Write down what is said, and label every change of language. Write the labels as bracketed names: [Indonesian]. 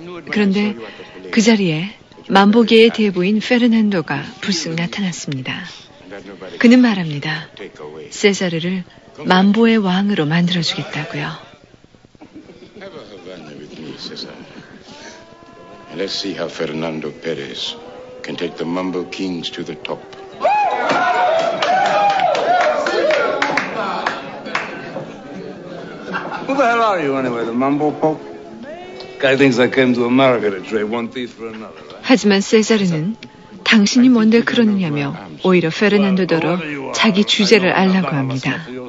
[Korean] 그런데 그 자리에 만보계의 대부인 페르난도가 불쑥 나타났습니다. 그는 말합니다. 세자르를 만보의 왕으로 만들어주겠다고요. [English] Have a Havana with me, Cesar. Let's see how Fernando Perez can take the Mambo Kings to the top. Who the hell are you anyway, the Mambo Pope? Guy thinks I came to America to trade one thief for another. Right? [Korean] 하지만 세자르는 당신이 뭔데 그러느냐며 오히려 페르난도더러 자기 주제를 알라고 합니다.